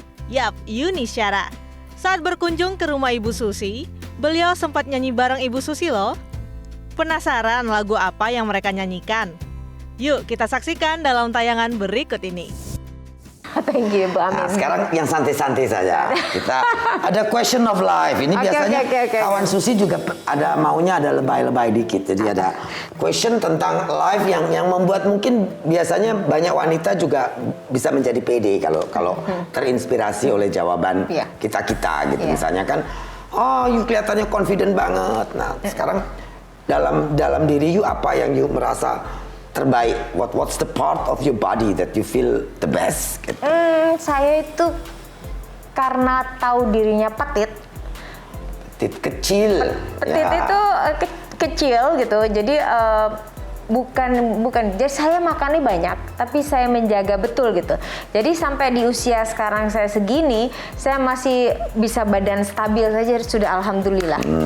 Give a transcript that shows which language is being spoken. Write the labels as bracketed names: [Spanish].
[Indonesian] Yap, Yuni Syara. Saat berkunjung ke rumah Ibu Susi, beliau sempat nyanyi bareng Ibu Susi loh. Penasaran lagu apa yang mereka nyanyikan? Yuk kita saksikan dalam tayangan berikut ini. [English] thank you Bu Amin. [Indonesian] Nah, sekarang yang santai-santai saja. [English] Kita ada question of life. [Indonesian] Ini biasanya Oke. kawan Susi juga ada maunya ada lebay-lebay dikit. Jadi ada question tentang life yang membuat mungkin biasanya banyak wanita juga bisa menjadi pede kalau terinspirasi oleh jawaban Iya. kita gitu. Iya. Misalnya kan, oh, you kelihatannya confident banget. Nah, sekarang dalam diri you apa yang you merasa terbaik? [English] What's the part of your body that you feel the best? [Indonesian] Gitu. Saya itu karena tahu dirinya petit. Petit kecil. Petit itu kecil gitu. Jadi bukan. Jadi saya makannya banyak, tapi saya menjaga betul gitu. Jadi sampai di usia sekarang saya segini, saya masih bisa badan stabil saja sudah alhamdulillah.